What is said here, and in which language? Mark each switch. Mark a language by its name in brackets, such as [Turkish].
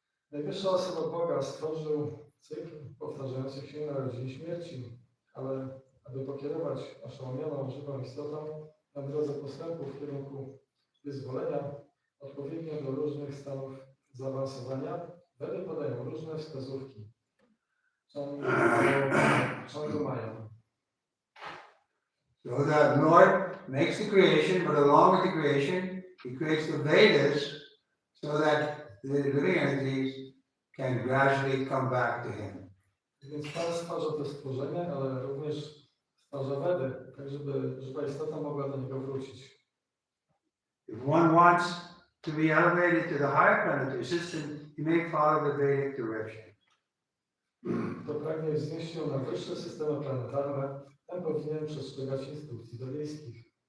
[Polish] Najwyższa osoba Boga stworzył cykl powtarzających się narodzin i śmierci, ale aby pokierować oszołomioną żywą istotą na drodze postępu w kierunku wyzwolenia, odpowiednio do różnych stanów zaawansowania, Wedy podają różne wskazówki. Chandramaya. [English] So the Lord makes the creation, but along with the creation, He creates the Vedas so that the living entities can gradually come back to Him. [Polish] Więc Pan stwarza to stworzenie, ale również stwarza Wedy, tak żeby żywa istota mogła do niego wrócić. [English] If one wants to be elevated to the higher planetary system, he may follow the Vedic direction. [Polish] Kto pragnie wznieść się na wyższe systemy planetarne, ten powinien przestrzegać instrukcji wiejskich.